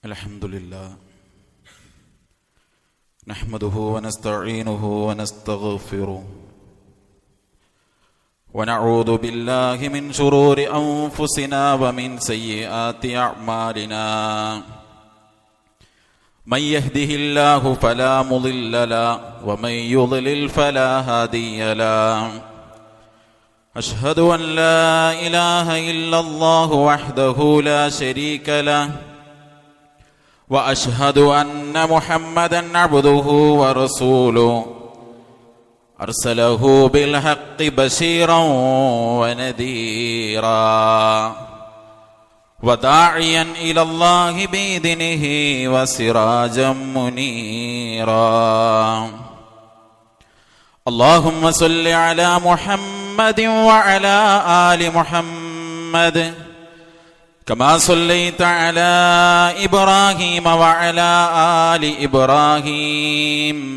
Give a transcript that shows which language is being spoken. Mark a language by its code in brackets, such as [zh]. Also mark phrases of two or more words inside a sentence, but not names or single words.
[ar] الحمد لله نحمده ونستعينه ونستغفره ونعوذ بالله من شرور أنفسنا ومن سيئات أعمالنا من يهده الله فلا مضل له ومن يضلل فلا هادي له أشهد أن لا إله إلا الله وحده لا شريك له وأشهد أن محمدًا عبده ورسوله أرسله بالحق بشيرا ونذيرا وداعيا إلى الله بإذنه وسراجا منيرا اللهم صل على محمد وعلى آل محمد كما صليت على إبراهيم وعلى آل إبراهيم